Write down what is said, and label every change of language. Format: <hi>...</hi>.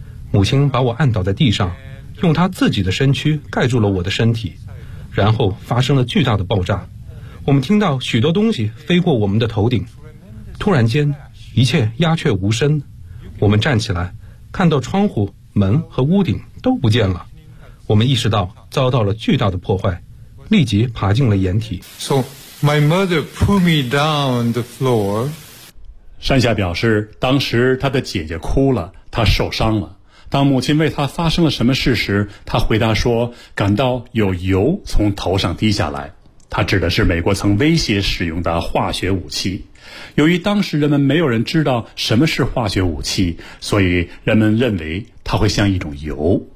<zh>母亲把我按倒在地上，用她自己的身躯盖住了我的身体，然后发生了巨大的爆炸。我们听到许多东西飞过我们的头顶，突然间一切鸦雀无声。我们站起来，看到窗户、门和屋顶都不见了，我们意识到遭到了巨大的破坏，立即爬进了掩体。</zh> <en>So my mother put me down the floor.</en> <zh>山下表示，当时她的姐姐哭了，她受伤了。当母亲问她发生了什么事时，她回答说感到有油从头上滴下来，他指的是美国曾威胁使用的化学武器。由于当时人们没有人知道什么是化学武器，所以人们认为它会像一种油。</zh>